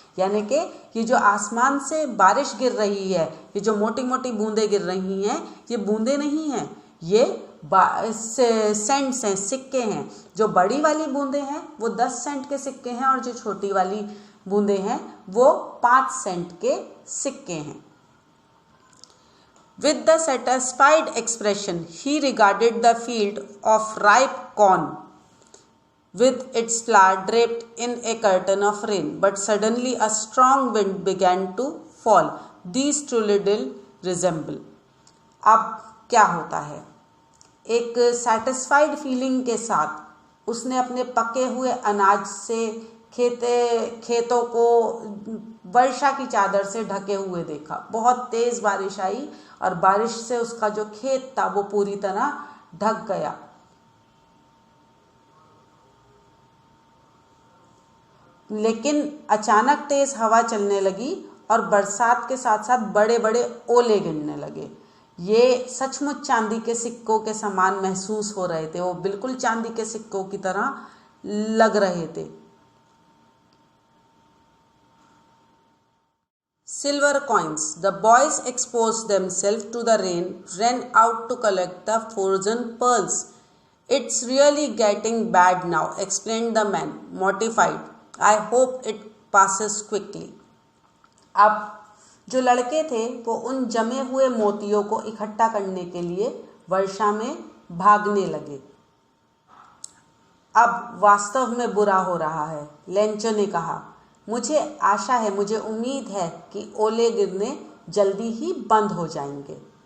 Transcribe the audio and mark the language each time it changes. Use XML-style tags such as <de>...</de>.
<hi>यानी कि ये जो आसमान से बारिश गिर रही है, ये जो मोटी मोटी बूंदें गिर रही हैं, ये बूंदें नहीं हैं, ये सेंट्स हैं, सिक्के हैं। जो बड़ी वाली बूंदें हैं वो 10 सेंट के सिक्के हैं, और जो छोटी वाली बूंदें हैं वो 5 सेंट के सिक्के हैं।</hi> <en>With the satisfied expression, he regarded the field of ripe corn with its flower draped in a curtain of rain. But suddenly a strong wind began to fall. These truly did resemble.</en> <hi>अब क्या होता है, एक satisfied feeling के साथ उसने अपने पके हुए अनाज से खेतों को वर्षा की चादर से ढके हुए देखा। बहुत तेज बारिश आई और बारिश से उसका जो खेत था वो पूरी तरह ढक गया। लेकिन अचानक तेज हवा चलने लगी और बरसात के साथ साथ बड़े बड़े ओले गिरने लगे। ये सचमुच चांदी के सिक्कों के समान महसूस हो रहे थे, वो बिल्कुल चांदी के सिक्कों की तरह लग रहे थे।</hi> <en>Silver coins. The boys exposed themselves to the rain, ran out to collect the frozen pearls. It's really getting bad now, explained the man, mortified. I hope it passes quickly.</en> <hi>अब जो लड़के थे वो उन जमे हुए मोतियों को इकट्ठा करने के लिए वर्षा में भागने लगे। अब वास्तव में बुरा हो रहा है, लेंचो ने कहा। मुझे आशा है, मुझे उम्मीद है कि ओले गिरने जल्दी ही बंद हो जाएंगे।</hi>